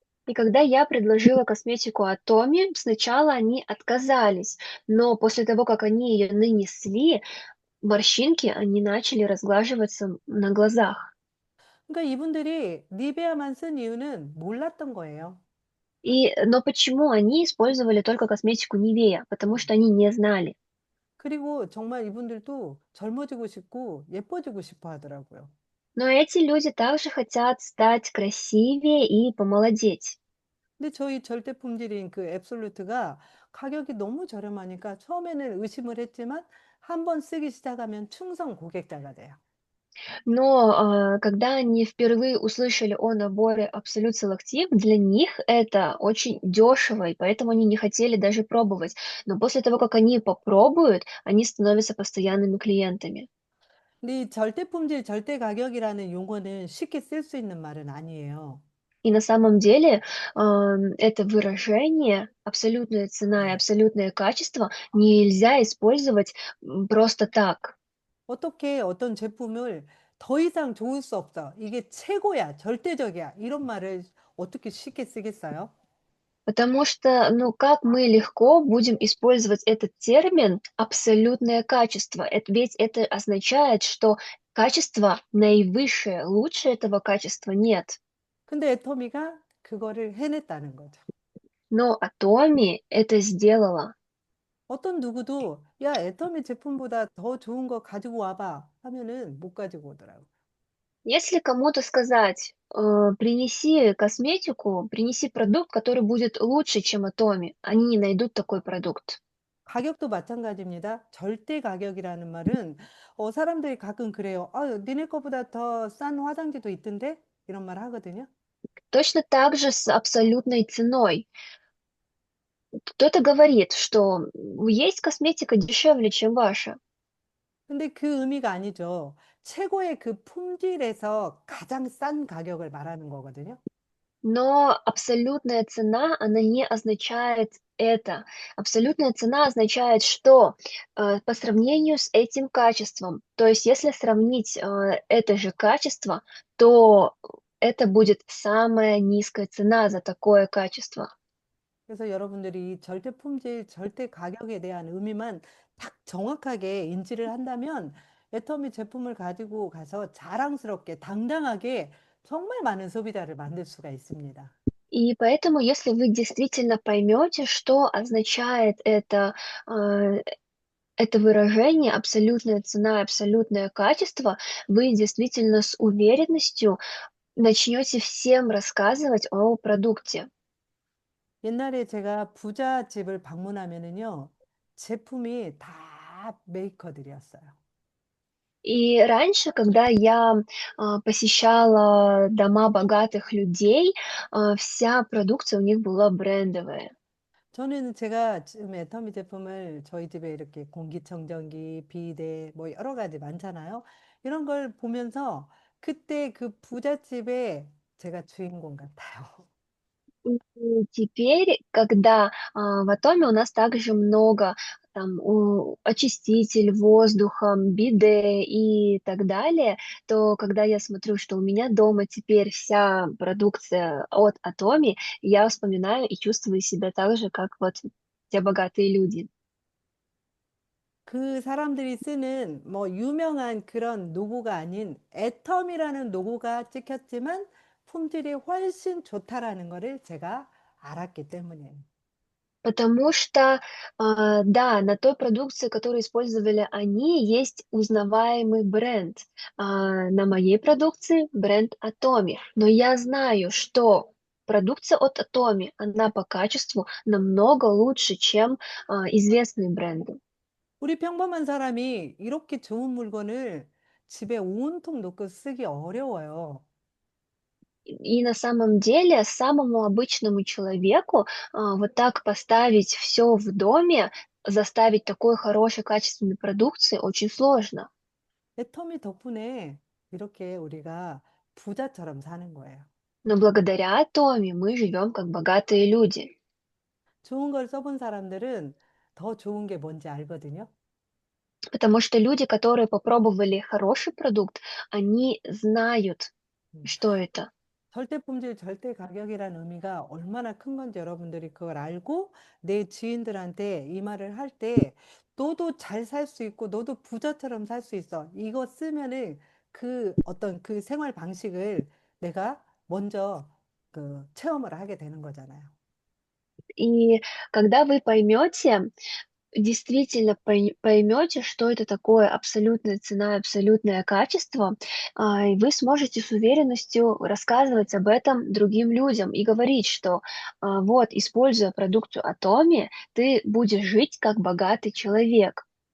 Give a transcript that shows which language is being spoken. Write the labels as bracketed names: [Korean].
[Russian] И когда я предложила косметику от Томи, сначала они отказались, но после того, как они ее нанесли, морщинки, они начали разглаживаться на глазах. [Korean] 그러니까 이분들이 니베아만 쓴 이유는 몰랐던 거예요. [Russian] Но почему они использовали только косметику Nivea? Потому что они не знали. [Korean] 그리고 정말 이분들도 젊어지고 싶고 예뻐지고 싶어 하더라고요. [Russian] Но эти люди также хотят стать красивее и помолодеть. [Korean] 근데 저희 절대 품질인 그 앱솔루트가 가격이 너무 저렴하니까 처음에는 의심을 했지만 한 번 쓰기 시작하면 충성 고객자가 돼요. [Russian] Но когда они впервые услышали о наборе Absolute Selective, для них это очень дешево, и поэтому они не хотели даже пробовать. Но после того, как они попробуют, они становятся постоянными клиентами. [Korean] 근데 이 절대 품질, 절대 가격이라는 용어는 쉽게 쓸 수 있는 말은 아니에요. [Russian] И на самом деле это выражение абсолютная цена и абсолютное качество нельзя использовать просто так. [Korean] 어떻게 어떤 제품을 더 이상 좋을 수 없어. 이게 최고야, 절대적이야. 이런 말을 어떻게 쉽게 쓰겠어요? [Russian] Потому что, ну, как мы легко будем использовать этот термин абсолютное качество? Ведь это означает, что качество наивысшее, лучше этого качества нет. [Korean] 근데 애터미가 그거를 해냈다는 거죠. [Russian] Но Atomi это сделала. [Korean] 어떤 누구도 야, 애터미 제품보다 더 좋은 거 가지고 와봐 하면은 못 가지고 오더라고. [Russian] Если кому-то сказать, принеси косметику, принеси продукт, который будет лучше, чем Atomi, они не найдут такой продукт. [Korean] 가격도 마찬가지입니다. 절대 가격이라는 말은 사람들이 가끔 그래요. 니네 거보다 더 싼 화장지도 있던데? 이런 말 하거든요. [Russian] Точно так же с абсолютной ценой. Кто-то говорит, что есть косметика дешевле, чем ваша. [Korean] 근데 그 의미가 아니죠. 최고의 그 품질에서 가장 싼 가격을 말하는 거거든요. [Russian] Но абсолютная цена, она не означает это. Абсолютная цена означает, что по сравнению с этим качеством, то есть если сравнить это же качество, то это будет самая низкая цена за такое качество. [Korean] 그래서 여러분들이 절대 품질, 절대 가격에 대한 의미만 딱 정확하게 인지를 한다면 애터미 제품을 가지고 가서 자랑스럽게, 당당하게 정말 많은 소비자를 만들 수가 있습니다. [Russian] И поэтому, если вы действительно поймете, что означает э, это выражение абсолютная цена, абсолютное качество, вы действительно с уверенностью начнете всем рассказывать о продукте. [Korean] 옛날에 제가 부잣집을 방문하면은요, 제품이 다 메이커들이었어요. [Russian] И раньше, когда я посещала дома богатых людей, вся продукция у них была брендовая. [Korean] 저는 제가 지금 애터미 제품을 저희 집에 이렇게 공기청정기, 비데, 뭐 여러 가지 많잖아요. 이런 걸 보면서 그때 그 부잣집에 제가 주인공 같아요. [Russian] И теперь, когда в Атоме у нас также много там очиститель воздуха, биде и так далее, то когда я смотрю, что у меня дома теперь вся продукция от Атоми, я вспоминаю и чувствую себя так же, как вот те богатые люди. [Korean] 그 사람들이 쓰는 뭐 유명한 그런 노고가 아닌 애텀이라는 노고가 찍혔지만 품질이 훨씬 좋다라는 거를 제가 알았기 때문이에요. [Russian] Потому что, да, на той продукции, которую использовали они, есть узнаваемый бренд. На моей продукции бренд Atomi. Но я знаю, что продукция от Atomi, она по качеству намного лучше, чем известные бренды. [Korean] 우리 평범한 사람이 이렇게 좋은 물건을 집에 온통 놓고 쓰기 어려워요. [Russian] И на самом деле самому обычному человеку вот так поставить все в доме, заставить такой хорошей качественной продукции очень сложно. [Korean] 애터미 덕분에 이렇게 우리가 부자처럼 사는 거예요. [Russian] Но благодаря Томе мы живем как богатые люди. [Korean] 좋은 걸 써본 사람들은 더 좋은 게 뭔지 알거든요. [Russian] Потому что люди, которые попробовали хороший продукт, они знают, 음, что это. [Korean] 절대 품질, 절대 가격이라는 의미가 얼마나 큰 건지 여러분들이 그걸 알고 내 지인들한테 이 말을 할 때 너도 잘 살 수 있고 너도 부자처럼 살 수 있어. 이거 쓰면은 그 어떤 그 생활 방식을 내가 먼저 그 체험을 하게 되는 거잖아요. [Russian] И когда вы поймете, действительно поймете, что это такое абсолютная цена, абсолютное качество, и вы сможете с уверенностью рассказывать об этом другим людям и говорить, что вот, используя продукцию Atomi, ты будешь жить как богатый человек.